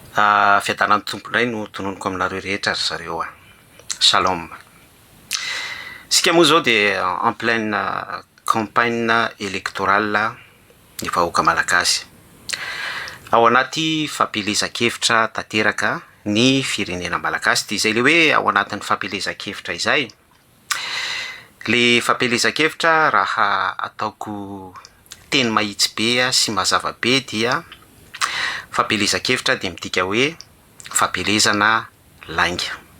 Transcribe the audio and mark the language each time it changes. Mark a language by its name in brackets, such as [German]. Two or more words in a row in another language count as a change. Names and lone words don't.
[Malagasy] Fiadanany tompondray no tononoko aminareo rehetra ry zareo Shalom. Sika moa zao de [French] en pleine campagne électorale [Malagasy] ny vahoaka malagasy. Ao anaty fampielezan-kevitra tanteraka ny firenena malagasy de izay le hoe ao anatin'ny fampielezan-kevitra izay. Le fampielezan-kevitra raha ataoko teny mahitsy be sy mazava be dia fampielezan-kevitra de midika hoe fampielezana lainga.